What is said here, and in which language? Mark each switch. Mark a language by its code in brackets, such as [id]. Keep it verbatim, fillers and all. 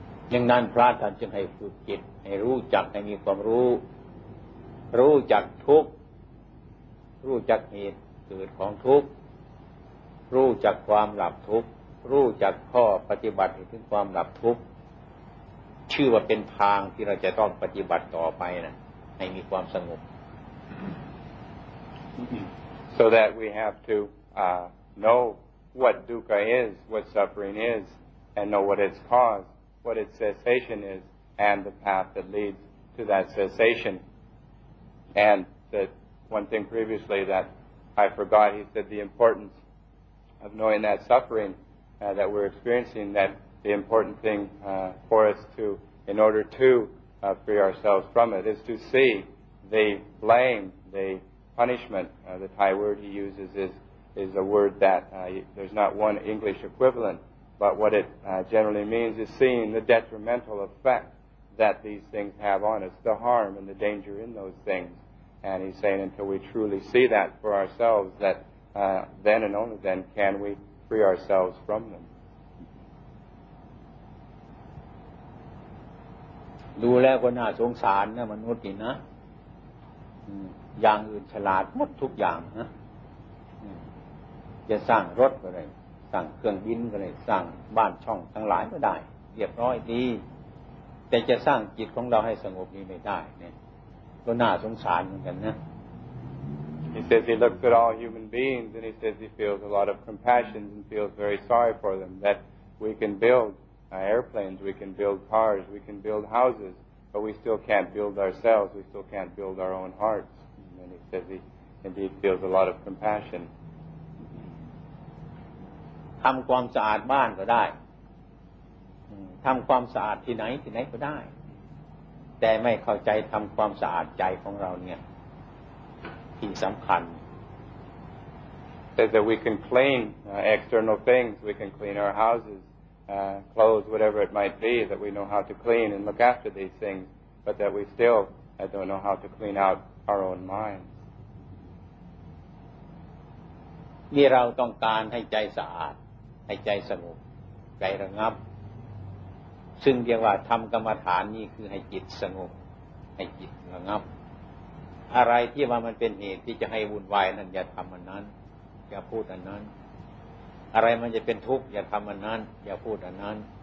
[th] อย่างนั้นพระท่านจึงให้ฝึกจิตให้รู้จักให้มีความรู้รู้จักทุกข์รู้จักเหตุเกิดของทุกข์รู้จักความหลับทุกข์รู้จักข้อปฏิบัติถึงความหลับทุกข์ชื่อว่าเป็นทางที่เราจะต้องปฏิบัติต่อไปนะให้มีความสงบ [en] so that we have to uh, know what dukkha is, what suffering is, and know what its cause. what its cessation is, and the path that leads to that cessation. And that one thing previously that I forgot, he said the importance of knowing that suffering uh, that we're experiencing, that the important thing uh, for us to, in order to uh, free ourselves from it, is to see the blame, the punishment. Uh, the Thai word he uses is, is a word that uh, there's not one English equivalent,But what it uh, generally means is seeing the detrimental effect that these things have on us, the harm and the danger in those things. And he's saying until we truly see that for ourselves, that uh, then and only then can we free ourselves from them. [th] ดูแล้วก็น่าสงสารนะมนุษย์นี่นะอย่างอื่นฉลาดหมดทุกอย่างนะจะสร้างรถก็ได้สั่งเครื่องบินก็ได้สั่งบ้านช่องทั้งหลายก็ได้เรียบร้อยดีแต่จะสร้างจิตของเราให้สงบนี้ไม่ได้เนี่ยก็น่าสงสารเหมือนกันนะ [en] He says he looks at all human beings and he says he feels a lot of compassion and feels very sorry for them that we can build uh, airplanes, we can build cars, we can build houses, but we still can't build ourselves, we still can't build our own hearts. And he says he indeed feels a lot of compassion. [th] ทำความสะอาดบ้านก็ได้ทำความสะอาดที่ไหนที่ไหนก็ได้แต่ไม่เข้าใจทำความสะอาดใจของเราเนี่ยที่สำคัญ [en] That that we can clean uh, external things, we can clean our houses, uh, clothes, whatever it might be, that we know how to clean and look after these things, but that we still uh, don't know how to clean out our own minds. [th] นี่เราต้องการให้ใจสะอาดให้ใจสงบใจระงับซึ่งเรียกว่าทำกรรมฐานนี่คือให้จิตสงบให้จิตระงับอะไรที่ว่ามันเป็นเหตุที่จะให้วุ่นวายนั้นอย่าทำมันนั้นอย่าพูดอันนั้นอะไรมันจะเป็นทุกข์อย่าทำมันนั้นอย่าพูดอันนั้น